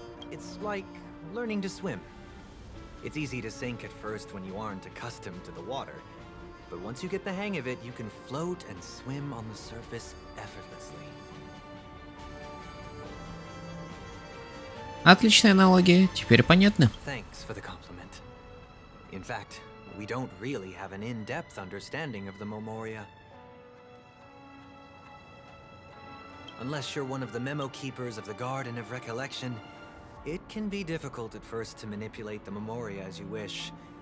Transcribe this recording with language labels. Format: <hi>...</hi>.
<en>It's like learning to swim. It's easy to sink at first when you aren't accustomed to the water, but once you get the hang of it, you can float and swim on the surface effortlessly.</en> <ru>Отличная аналогия, теперь понятно.</ru> <en>Thanks for the compliment. In fact, we don't really have an in-depth understanding of the Memoria. Unless you're one of the memo keepers of the Garden of Recollection, it can be difficult at first to manipulate the Memoria as you wish.</en>